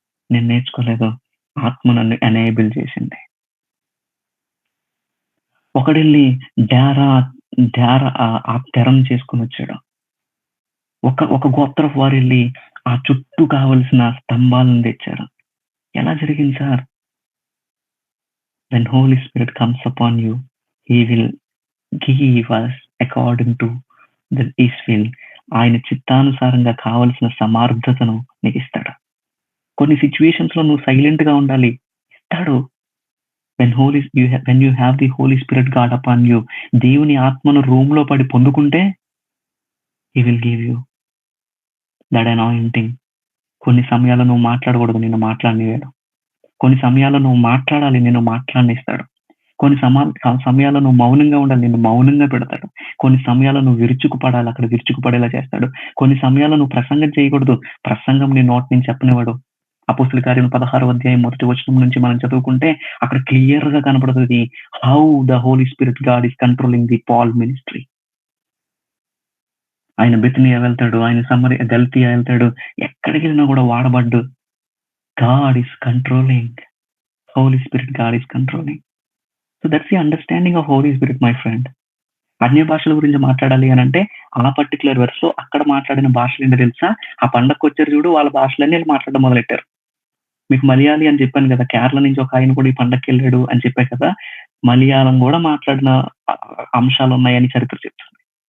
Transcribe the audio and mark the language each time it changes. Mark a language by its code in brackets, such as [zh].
[te] నేను నేర్చుకోలేదు, ఆత్మ నన్ను ఎనేబుల్ చేసింది. ఒకడెళ్ళి డారా ఆ తెరం చేసుకుని వచ్చాడు. ఒక గోత్రపు వారు వెళ్ళి ఆ చుట్టూ కావలసిన స్తంభాలను తెచ్చారు. ఎలా జరిగింది sir? [en] When Holy Spirit comes upon you, he will give us according to his will. [te] ఆయన చిత్తానుసారంగా కావలసిన సమర్థతను నీకు ఇస్తాడు. కొన్ని సిచ్యువేషన్స్ లో నువ్వు సైలెంట్ గా ఉండాలి, ఇస్తాడు. [en] When you have the Holy Spirit God upon you, [te] దేవుని ఆత్మను రూమ్ లో పడి పొందుకుంటే [en] he will give you that anointing. [te] కొన్ని సమయాల్లో నువ్వు మాట్లాడకూడదు, నిన్ను మాట్లాడనివాడు. కొన్ని సమయాల్లో నువ్వు మాట్లాడాలి, నిన్ను మాట్లాడనిస్తాడు. కొన్ని సమయాల్లో నువ్వు మౌనంగా ఉండాలి, నిన్ను మౌనంగా పెడతాడు. కొన్ని సమయాల్లో నువ్వు విరుచుకుపడాలి, అక్కడ విరుచుకుపడేలా చేస్తాడు. కొన్ని సమయాల్లో నువ్వు ప్రసంగం చేయకూడదు, ప్రసంగం నీ నోటి నుంచి చెప్పనివాడు. అపోస్తలుల కార్యం 16వ అధ్యాయం 1వ వచనం నుంచి మనం చదువుకుంటే అక్కడ క్లియర్ గా కనపడుతుంది [en] How the Holy Spirit God is controlling the Paul ministry. [te] ఆయన బెతనియా వెళ్తాడు, ఆయన గల్తీయా వెళ్తాడు, ఎక్కడికి వెళ్ళినా కూడా వాడబడ్డు. [en] God is controlling. Holy Spirit, God is controlling. So that's the understanding of Holy Spirit, my friend. [te] అన్య భాషల గురించి మాట్లాడాలి అని అంటే ఆ పర్టికులర్ వర్స్ లో అక్కడ మాట్లాడిన భాషలు ఏంటో తెలుసా? ఆ పండగకు వచ్చారు చూడు, వాళ్ళ భాషలన్నీ మాట్లాడడం మొదలెట్టారు. మీకు మలయాళీ అని చెప్పాను కదా, కేరళ నుంచి ఒక ఆయన కూడా ఈ పండగకి వెళ్ళాడు అని చెప్పాను కదా, మలయాళం కూడా మాట్లాడిన అంశాలు ఉన్నాయని చరిత్ర చెప్తుంది.